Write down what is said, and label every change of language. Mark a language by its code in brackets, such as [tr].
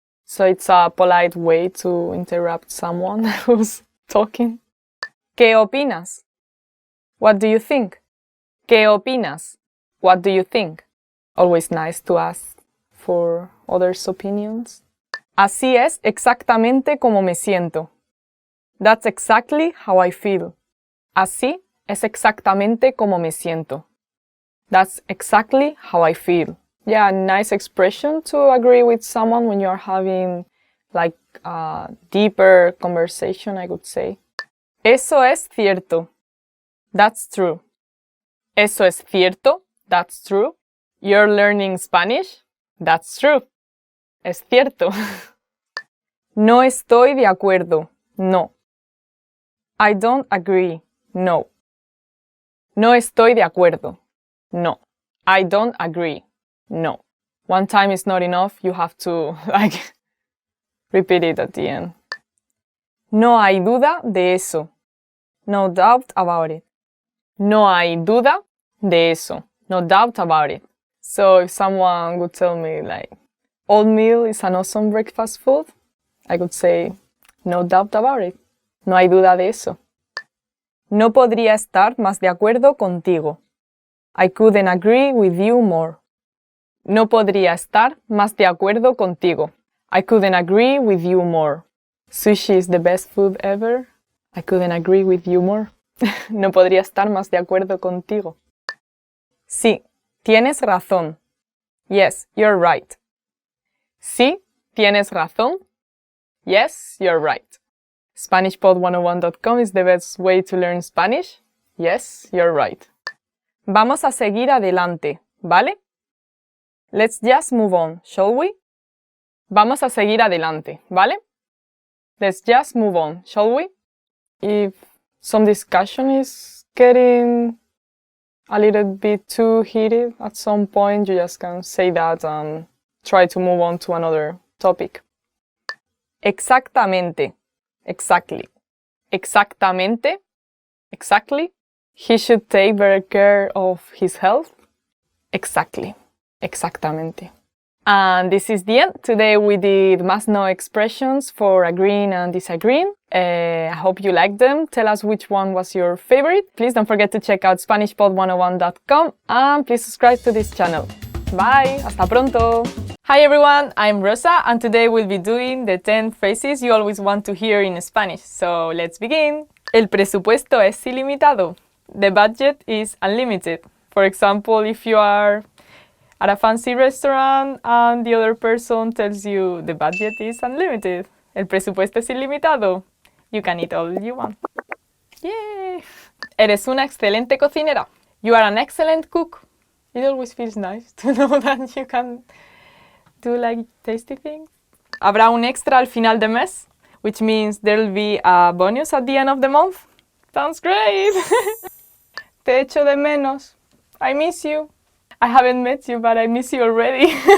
[en] So it's a polite way to interrupt someone who's talking. [es] ¿Qué opinas? [en] What do you think? ¿Qué opinas? What do you think? Always nice to ask for others' opinions. [es] Así es exactamente como me siento. [en] That's exactly how I feel. [es] Así es exactamente como me siento. [en] That's exactly how I feel. Yeah, nice expression to agree with someone when you're having like a deeper conversation, I would say. [es] Eso es cierto. [en] That's true. [es] Eso es cierto. That's true. [en] You're learning Spanish? That's true. [es] Es cierto. No estoy de acuerdo. No. [en] I don't agree. No. [es] No estoy de acuerdo. [en] No. I don't agree. No. One time is not enough. You have to, repeat it at the end. [es] No hay duda de eso. [en] No doubt about it. [es] No hay duda de eso. [en] No doubt about it. So if someone would tell me, oatmeal is an awesome breakfast food, I could say, no doubt about it. [es] No hay duda de eso. No podría estar más de acuerdo contigo. [en] I couldn't agree with you more. [es] No podría estar más de acuerdo contigo. [en] I couldn't agree with you more. Sushi is the best food ever. I couldn't agree with you more. [es] No podría estar más de acuerdo contigo. Sí, tienes razón. [en] Yes, you're right. [es] Sí, tienes razón. [en] Yes, you're right. SpanishPod101.com is the best way to learn Spanish. Yes, you're right. [es] Vamos a seguir adelante, ¿vale? [en] Let's just move on, shall we? [es] Vamos a seguir adelante, ¿vale? [en] Let's just move on, shall we? If some discussion is getting a little bit too heated at some point, you just can say that and try to move on to another topic. [es] Exactamente. [en] Exactly. [es] Exactamente. Exactly. [en] He should take better care of his health. Exactly. [es] Exactamente. [en] And this is the end. Today we did must-know expressions for agreeing and disagreeing. I hope you liked them. Tell us which one was your favorite. Please don't forget to check out SpanishPod101.com and please subscribe to this channel. Bye! [es] Hasta pronto! [en] Hi everyone, I'm Rosa and today we'll be doing the 10 phrases you always want to hear in Spanish. So let's begin! [es] El presupuesto es ilimitado. [en] The budget is unlimited. For example, if you are at a fancy restaurant and the other person tells you the budget is unlimited. [es] El presupuesto es ilimitado. [en] You can eat all you want. Yay! [es] Eres una excelente cocinera. [en] You are an excellent cook. It always feels nice to know that you can do tasty things. [es] Habrá un extra al final de mes, [en] which means there'll be a bonus at the end of the month. Sounds great! [es] Te echo de menos. [en] I miss you. I haven't met you, but I miss you already.